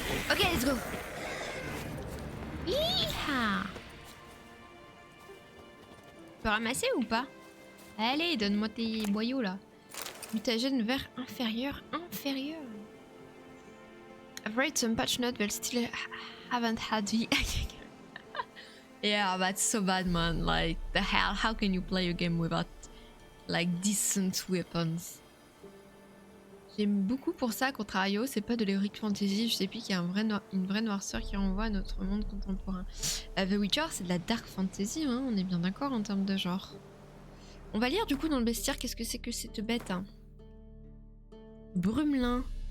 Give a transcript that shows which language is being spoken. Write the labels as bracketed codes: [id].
[en] Ok, let's go. Yeeha. [fr] Tu peux ramasser ou pas? Allez, donne-moi tes boyaux là. Mutagène vert inférieur. [en] I've read some patch notes but still haven't had the... Yeah, that's so bad, man. Like, the hell, how can you play a game without, like, decent weapons? [fr] J'aime beaucoup pour ça, contrario, c'est pas de l'heroic fantasy, je sais plus qu'il y a une vraie noirceur qui renvoie à notre monde contemporain. The Witcher, c'est de la dark fantasy, hein, on est bien d'accord en termes de genre. On va lire du coup dans le bestiaire, qu'est-ce que c'est que cette bête hein. Brumelin.